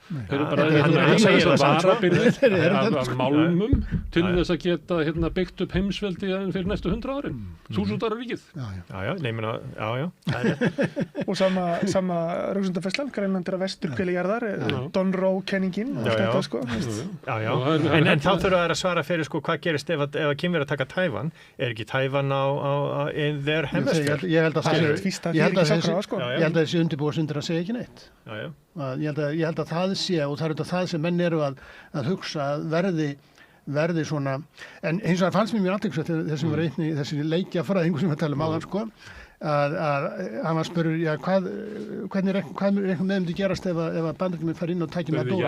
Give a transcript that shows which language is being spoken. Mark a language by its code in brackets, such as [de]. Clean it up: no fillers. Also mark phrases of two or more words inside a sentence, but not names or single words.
[is] Þeir eru bara varabirgðir af málmum til þess að geta byggt upp heimsveldi fyrir næstu 100 árin. 1000 ára ríkið. Og sama rúksundafærslan, Grænland er að vesturhveli jarðar, Monroe-kenningin allt þetta sko. En þá þurfa þær að svara fyrir sko hvað gerist ef að Kínverjar að taka Tævan, er ekki Tævan [en] in their hemisphere? [is] Ég held að þessi undirbúast undir að segja ekki neitt. Ég held að það sé og það er það sem menn eru að hugsa að verði svona, en eins og það fannst mér athyglisvert þessum var einni þessi leikjafræðingur sem við talum áðan sko að hann var spurður, hvernig reiknum með gerast ef að Bandaríkjamenn fara inn og tækja Maduro?